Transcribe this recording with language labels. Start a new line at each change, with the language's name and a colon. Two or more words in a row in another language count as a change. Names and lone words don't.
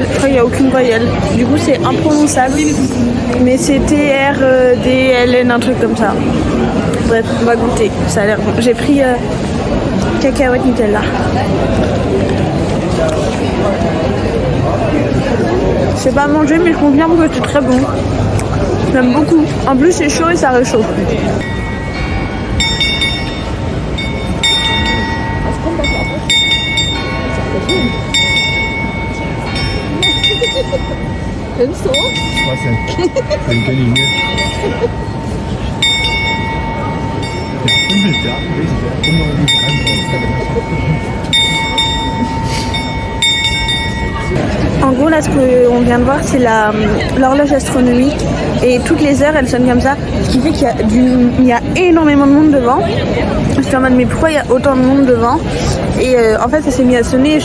French: Enfin, il n'y a aucune voyelle. Du coup, c'est imprononçable. Mais c'est TRDLN, un truc comme ça. Bref, on va goûter. Ça a l'air bon. J'ai pris cacahuète Nutella. Je sais pas manger, mais je confirme que c'est très bon. J'aime beaucoup. En plus, c'est chaud et ça réchauffe.
German: Nimmst du? Was denn? Den kenne ich nicht. Ja, Bild, ja, richtig, ja. Immer nicht
French: En gros, là, ce qu'on vient de voir, c'est l'horloge astronomique. Et toutes les heures, elles sonnent comme ça. Ce qui fait qu'il y a énormément de monde devant. Je suis en mode, mais pourquoi il y a autant de monde devant? Et en fait, ça s'est mis à sonner.